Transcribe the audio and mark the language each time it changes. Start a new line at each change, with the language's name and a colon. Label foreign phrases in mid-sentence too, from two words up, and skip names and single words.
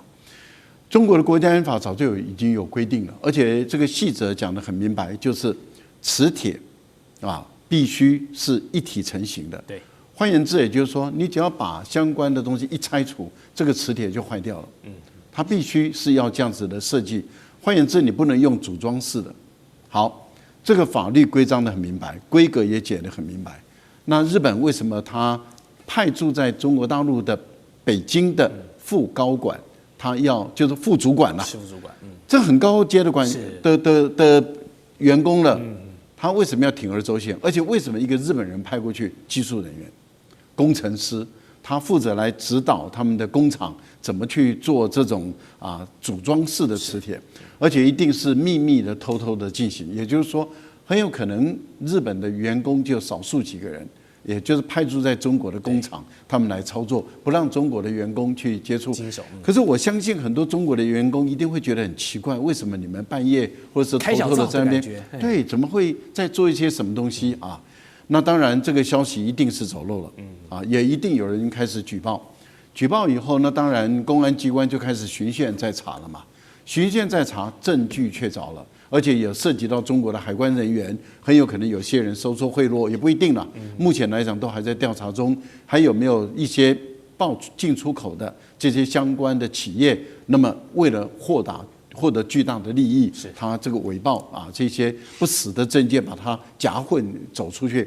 Chinese: 中國的國家安全法早就已經有規定了，而且這個細則講得很明白，就是磁鐵必須是一體成型的。對，換言之，也就是說，你只要把相關的東西一拆除，這個磁鐵就壞掉了。它必須是要這樣子的設計。換言之，你不能用組裝式的。好，這個法律規章得很明白，規格也解得很明白。那日本為什麼他派駐在中國大陸的北京的副高管？他就是副主管了，副主管，這很高階的員工了，他為什麼要鋌而走險？而且為什麼一個日本人派過去技術人員、工程師，他負責來指導他們的工廠怎麼去做這種組裝式的磁鐵，而且一定是秘密的、偷偷的進行。也就是說，很有可能日本的員工就少數幾個人。也就是派駐在中國的工廠，他們來操作，不讓中國的員工去接觸。可是我相信很多中國的員工一定會覺得很奇怪，為什麼你們半夜或者是偷偷的在那邊？對，怎麼會在做一些什麼東西啊？那當然，這個消息一定是走漏了，也一定有人開始舉報。舉報以後，那當然公安機關就開始循線在查了嘛。循線在查，證據確鑿了。而且也涉及到中國的海關人員，很有可能有些人收受賄賂，也不一定了。目前來講都還在調查中，還有沒有一些報進出口的這些相關的企業？那麼為了獲得巨大的利益，他這個偽報這些不實的證件把它夾混走出去。